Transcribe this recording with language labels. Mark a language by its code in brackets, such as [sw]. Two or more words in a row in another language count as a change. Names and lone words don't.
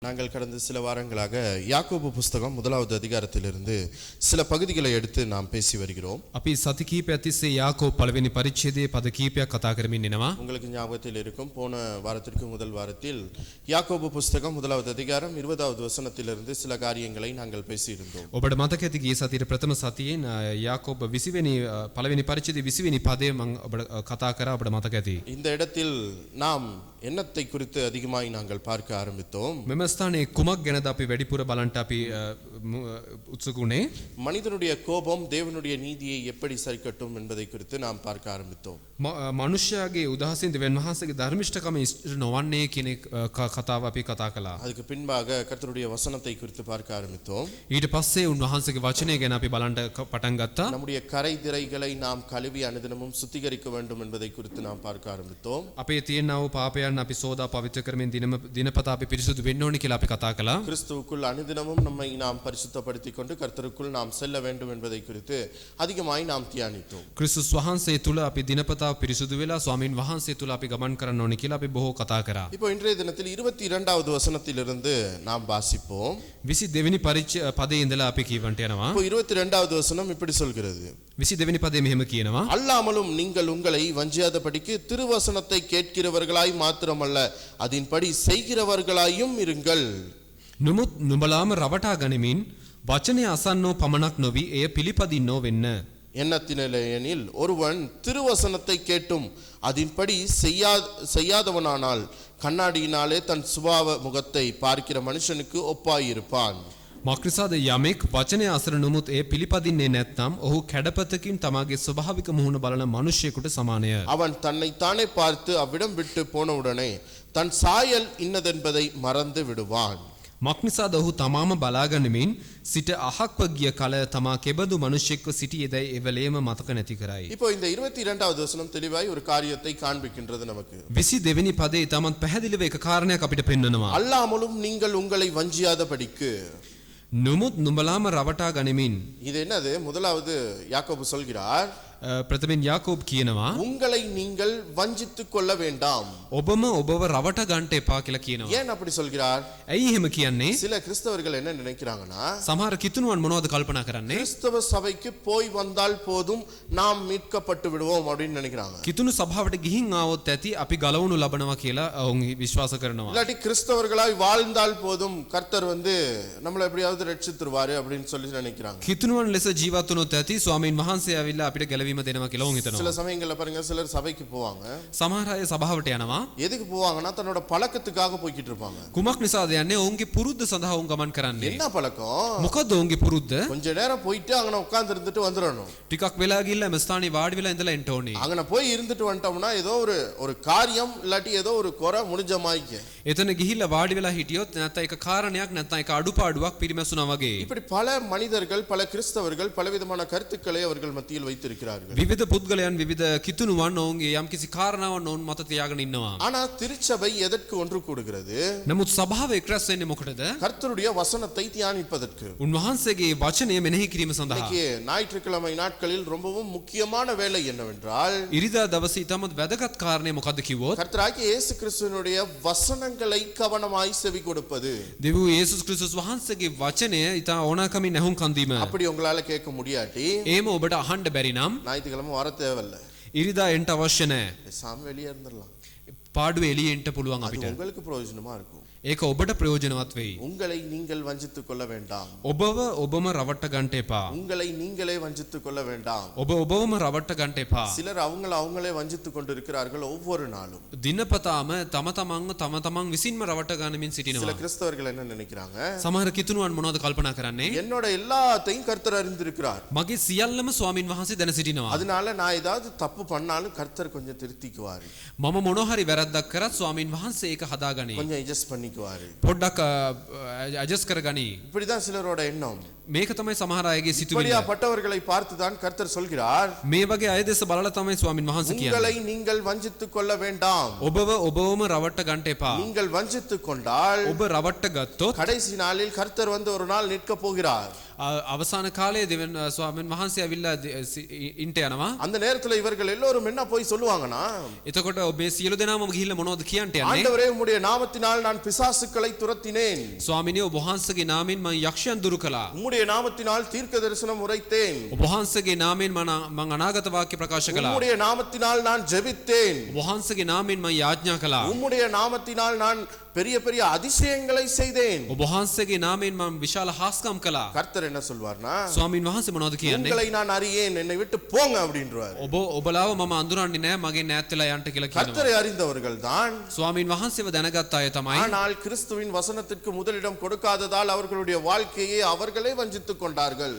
[ta] நாங்கள் கடந்த சில வாரங்களாக யாக்கோபு புஸ்தகம் முதலாவது அதிகாரத்திலிருந்து சில பகுதிகளை எடுத்து நாம் பேசி வருகிறோம். [si] අපි සති කීපයක් තිස්සේ යාකෝබ් පළවෙනි පරිච්ඡේදයේ පද කීපයක් කතා කරමින් එනවා. [ta] உங்களுக்கு ஞாபகத்தில் இருக்கும், போன வாரத்திற்கு முதல் வாரத்தில் யாக்கோபு புஸ்தகம் முதலாவது அதிகாரம் 20வது வசனத்திலிருந்து சில காரியங்களை நாங்கள் பேசியிருந்தோம். [si] ඔබට මතක ඇති ගිය සතියේ ප්‍රථම සතියෙන් යාකෝබ් 20 වෙනි පළවෙනි පරිච්ඡේදයේ 20 වෙනි පදය මම ඔබට කතා කරා. ඔබට මතක ඇති. [ta] இந்த இடத்தில் நாம் எண்ணத்தை குறித்து அதிகமாய் நாங்கள் பார்க்க ஆரம்பித்தோம். [si] මෙම ස්ථානයේ කුමක් ගැනද අපි වැඩිපුර බලන්න අපි උත්සුකුනේ? [ta] மனிதனுடைய கோபம் தேவனுடைய நீதியை எப்படி சரிக்கட்டும் என்பதை குறித்து நாம் பார்க்க ஆரம்பித்தோம். [si] මනුෂ්‍යයාගේ උදාසීන් දෙවියන් වහන්සේගේ ධර්මිෂ්ඨකම ඉෂ්ට නොවන්නේ කියන කතාව අපි කතා කළා. [ta] அதுக்கு பின்பாக கர்த்தருடைய வசனத்தை குறித்து பார்க்க ஆரம்பித்தோம். [si] ඊට පස්සේ උන්වහන්සේගේ වචනය ගැන අපි බලන්න පටන් ගත්තා. [ta] நம்முடைய கரை திரைகளை நாம் கழுவி அனுதினமும் சுத்திகரிக்க வேண்டும் என்பதை குறித்து நாம் பார்க்க ஆரம்பித்தோம். [si] අපේ තියෙනා වූ පාපයන් අපි සෝදා පවිත්‍ර කරමින් දිනපතා අපි පිරිසුදු වෙන්න ඕනි කියලා අපි කතා කළා. [ta] கிறிஸ்துவுக்குள் அனுதினமும் நம்மை நாம் பரிசுத்தப்படுத்திக் கொண்டு கர்த்தருக்குள் நாம் செல்ல வேண்டும் என்பதை குறித்து அதிகமாய் நாம் தியானித்தோம். [si] ක්‍රිස්තුස් වහන්සේ තුල අපි දිනපතා පිරිසුදු වෙලා ස්වාමින් වහන්සේ තුල අපි ගමන් කරන්න ඕනි කියලා අපි බොහෝ කතා කරා. [ta] இப்போ இன்றைய தினத்தில் 22வது வசனத்திலிருந்து நாம் வாசிப்போம். [si] 22 වෙනි පදයේ ඉඳලා අපි කියවන්ට යනවා. [ta] இப்போ 22வது வசனம் இப்படி சொல்கிறது. [si] 22 වෙනි පදයේ මෙහෙම කියනවා. [ta] அல்லாமலும் நீங்கள் உங்களை வஞ்சியாதபடிக்கு திருவசனத்தை கேட்கிறவர்களாய் மாத்திரமல்ல அதின்படி செய்கிறவர்களாயும் இருங்கள். [si] නමුත් නුඹලාම රවටා ගනිමින් වචනය අසන්නෝ පමණක් නොවි එය පිළිපදින්නෝ වෙන්න. [ta] எண்ணத்தினில் ஒருவன் திருவசனத்தை கேட்டும் அதின்படி செய்யாதவனானால் கண்ணாடியினாலே தன் சுபாவ முகத்தை பார்க்கிற மனுஷனுக்கு ஒப்பாயிருப்பான். [si] මක්නිසාද යමෙක් වචනය අසර නොමුත් එය පිළිපදින්නේ නැත්නම් ඔහු කැඩපතකින් තමාගේ ස්වභාවික මුහුණ බලන මනුෂ්‍යයෙකුට සමානය. [ta] அவன் தன்னைத்தானே பார்த்து அவ்விடம் விட்டு போனவுடனே தன் சாயல் இன்னதென்பதை மறந்து விடுவான். [si] මක්නිසාද ඔහු තමාම බලාගනිමින් සිට අහක්ව ගිය කල තමා කෙබඳු මනුෂ්‍යෙක්ව සිටියේදයි එවලේම මතක නැති කරයි. [ta] இப்போ இந்த 22வது வசனம் தெளிவாய் ஒரு காரியத்தை காண்பிக்கின்றது நமக்கு. [si] 22 වෙනි පදේ තමන් පැහැදිලිව එක කාරණයක් අපිට පෙන්වනවා. [ta] அல்லாமலும் நீங்கள் உங்களை வஞ்சியாதபடிக்கு. [si] නමුත් නුඹලාම රවටා ගනිමින්. [ta] இது என்னது? முதலாவது யாக்கோபு சொல்கிறார், [si] ප්‍රථමයෙන් යාකෝබ් කියනවා [ta] உங்களை நீங்கள் வஞ்சித்துக் கொள்ள வேண்டாம். [si] ඔබම ඔබව රවට ගන්නට එපා කියලා කියනවා. [ta] ஏன் அப்படி சொல்கிறார்? [si] ඇයි එහෙම කියන්නේ? [ta] சில கிறிஸ்தவர்கள் என்ன நினைக்கிறாங்கன்னா, [si] සමහර කිතුණුවන් මොනවද කල්පනා කරන්නේ? [ta] கிறிஸ்தவ சபைக்கு போய் வந்தால் போதும் நாம் மீட்கப்பட்டு விடுவோம் அப்படின்னு நினைக்கிறாங்க. [si] කිතුණු සභාවට ගිහින් ආවොත් ඇති අපි ගලවනු ලබනවා කියලා ඔවුන් විශ්වාස කරනවා. [ta] இல்லாட்டி கிறிஸ்தவர்களாய் வாழ்ந்தால் போதும் கர்த்தர் நம்மளை எப்படியாவது ரட்சித்துருவாரு அப்படின்னு சொல்லி நினைக்கிறாங்க. [si] කිතුණුවන් ලෙස ජීවත් වුණොත් ඇති ස්වාමීන් වහන්සේ ආවිල්ලා අපිට ගැලවීම දෙනවා කියලා ඔවුන් හිතනවා. [ta] சில சமயங்கள்ல பாருங்க, சிலர் சபைக்கு போவாங்க. [si] සමහර අය සභාවට යනවා. [ta] எதுக்கு போவாங்கன்னா தன்னோட பழக்கத்துக்காக போய்கிட்டு இருப்பாங்க. [si] කුමක් නිසාද යන්නේ? ඔවුන්ගේ පුරුද්ද සඳහා ඔවුන් ගමන් කරන්නේ. [ta] என்ன பழக்கம்? [si] මොකද ඔවුන්ගේ පුරුද්ද? [ta] கொஞ்ச நேரம் போயிட்டு அங்கன உட்கார்ந்து இருந்துட்டு வந்துறணும். [si] ටිකක් වෙලා ගිහිල්ලා මේ ස්ථානේ වාඩි වෙලා ඉඳලා එන්න ඕනේ. [ta] அங்கன போய் இருந்துட்டு வந்துட்டோம்னா ஏதோ ஒரு காரியம் இல்லாட்டி ஏதோ ஒரு குறை முடிஞ்ச மாதிரி. [si] එතන ගිහිල්ලා වාඩි වෙලා හිටියොත් නැත්නම් ඒක කාරණයක් නැත්නම් ඒක අඩුපාඩුවක් පිරිමැසුනා වගේ. [ta] இப்படி பல மனிதர்கள், பல கிறிஸ்தவர்கள் பலவிதமான கருத்துக்களை அவர்கள் மத்தியில் வைத்திருக்கிறார்கள். [si] විවිධ පුද්ගලයන් විවිධ කිතුණුවන් ඔවුන්ගේ යම්කිසි කාරණාවක් ඔවුන් මත තියාගෙන ඉන්නවා. [ta] ஆனா திருச்சபை எதற்கு ஒன்று கூடுகிறது? [si] නමුත් සභාව එක්රැස් වෙන්නේ මොකටද? [ta] கர்த்தருடைய வசனத்தை தியானிப்பதற்கு. [si] උන්වහන්සේගේ වචනය මෙනෙහි කිරීම සඳහා. [ta] இன்னைக்கு ஞாயிற்றுக்கிழமை நாட்களில் ரொம்பவும் முக்கியமான வேலை என்னவென்றால், [si] ඉරිදා දවසේ ඉතාමත් වැදගත් කාරණේ මොකද්ද කිව්වොත් [ta] கர்த்தராகிய இயேசு கிறிஸ்துவினுடைய வசனங்களை கவனமாய் செவி கொடுப்பது. [si] දෙවියන් යේසුස් ක්‍රිස්තුස් වහන්සේගේ වචනය ඉතා ඕනකමින් ඇහුම්කන් දීම. [ta] அப்படி உங்களால கேட்க முடியாட்டி [si] එහෙම ඔබට අහන්න බැරි නම් [ta] ஞாயிற்றுக்கிழமை வர தேவையில்ல. [si] ඉරිදා එන්න අවශ්‍ය නැහැ. [ta] பேசாம வெளியே இருந்துடலாம். [si] පාඩුවේ එළියේ එන්න පුළුවන් [ta] அது [si] අපිට. [ta] உங்களுக்கு பிரயோஜனமா இருக்கும். [si] ඒක ඔබට ප්‍රයෝජනවත් වෙයි. [ta] உங்களை நீங்கள் வஞ்சித்துக் கொள்ள வேண்டாம். [si] ඔබව ඔබම රවට්ට ගන්න එපා. [ta] உங்களை நீங்களே வஞ்சித்துக் கொள்ள வேண்டாம். [si] ඔබ ඔබවම රවට්ට ගන්න එපා. [ta] சிலர் அவங்களே வஞ்சித்துக் கொண்டு இருக்கிறார்கள் ஒவ்வொரு நாளும். [si] දිනපතාම තම තමන් විසින්ම රවට්ට ගන්නමින් [ta] சில [si] සිටිනවා. [ta] கிறிஸ்தவர்கள் என்ன நினைக்கிறாங்க? [si] සමහර කිතුණුවන් මොනවද කල්පනා කරන්නේ? [ta] என்னோட எல்லாத்தையும் கர்த்தர் அறிந்திருக்கிறார். [si] මගේ සියල්ලම ස්වාමින් වහන්සේ දැන සිටිනවා. [ta] அதனால நான் ஏதாவது தப்பு பண்ணாலும் கர்த்தர் கொஞ்சம் திருத்திக்குவாரு. [si] මම මොන හරි වැරද්දක් කරත් ස්වාමින් වහන්සේ ඒක හදාගනී. [ta] கொஞ்சம் adjust பண்ணிக்குவாரு. [si] පොඩ්ඩක් ඇඩ්ජස්ට් කරගනී. [ta] இப்படிதான் சிலரோட எண்ணம். [si] මේක තමයි සමහර අයගේ සිතුවිල්ල. [ta] இப்படியாப்பட்டவர்களை பார்த்துதான் கர்த்தர் சொல்கிறார், [si] මේ වගේ අය දෙස බලලා තමයි ස්වාමින් වහන්සේ කියන්නේ. [ta] உங்களை நீங்கள் வஞ்சித்துக் கொள்ள வேண்டாம். [si] ඔබවම රවට්ට ගන්න එපා. [ta] நீங்கள் வஞ்சித்துக் கொண்டால் [si] ඔබ රවට්ට ගත්තොත් [ta] கடைசி நாளில் கர்த்தர் ஒரு நாள் நிற்க போகிறார். [si] අවසාන කාලයේ දෙවන් ස්වාමීන් වහන්සේ ඇවිල්ලා ඉන්ට යනවා. [ta] அந்த நேரத்துல இவர்கள் எல்லோரும் என்ன போய் சொல்லுவாங்கன்னா, [si] එතකොට ඔබේ සියලු දෙනාම ගිහිල්ලා මොනවද කියන්ට යන්නේ? [ta] ஆண்டவரே உம்முடைய நாமத்தினால் நான் பிசாசுக்களை துரத்தினேன், [si] ස්වාමීනි ඔබ වහන්සේගේ නාමයෙන් මම යක්ෂයන් දුරු කළා. [ta] உம்முடைய நாமத்தினால் தீர்க்க தரிசனம் உரைத்தேன், [si] ඔබ වහන්සේගේ නාමයෙන් මම අනාගත වාක්‍ය ප්‍රකාශ කළා. [ta] உம்முடைய நாமத்தினால் நான் ஜெபித்தேன், [si] ඔබ වහන්සේගේ නාමයෙන් මම යාඥා කළා. [ta] உம்முடைய நாமத்தினால் நான் பெரிய பெரிய அதிசயங்களை செய்தேன். [si] ඔබ වහන්සේගේ නාමයෙන් මම විශාල හාස්කම් කළා. [ta] கர்த்தர் என்ன சொல்வார்னா, [si] ස්වාමීන් වහන්සේ මොනවද කියන්නේ? [ta] உங்களை நான் அறியேன், என்னை விட்டு போங்க அப்படின்றார். [si] ඔබලාව මම අඳුරන්නේ නැහැ, මගේ ඈත් වෙලා යන්න කියලා කියනවා. [ta] கர்த்தரை அறிந்தவர்கள் தான், [si] ස්වාමීන් වහන්සේව දැනගත් අය තමයි. [ta] ஆனால் கிறிஸ்துவின் வசனத்திற்கு முதலிடம் கொடுக்காததால் அவர்களுடைய வாழ்க்கையை அவர்களே வஞ்சித்துக் கொண்டார்கள்.